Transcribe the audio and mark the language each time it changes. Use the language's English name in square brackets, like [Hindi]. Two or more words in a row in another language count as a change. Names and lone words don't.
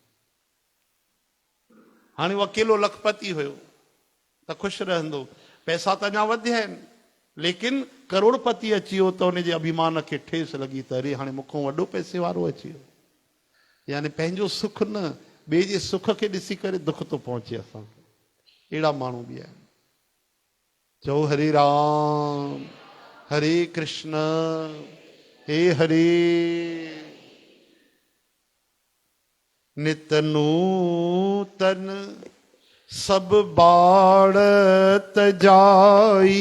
[Sindhi] हाणे उहो अकेलो लखपति हुयो त ख़ुशि रहंदो, पैसा त अञा वधिया आहिनि, लेकिन करोड़पति अची वियो त उनजे अभिमान खे ठेस लॻी त अरे हाणे मूंखां वॾो पैसे वारो अची वियो। यानी पंहिंजो सुख न, ॿिए जे सुख खे ॾिसी करे दुख थो पहुचे असांखे। अहिड़ा माण्हू बि आहिनि। चओ हरे राम, हरे कृष्ण, हे हरे। [Awadhi] नित नूतन सब बाढ़त जाई,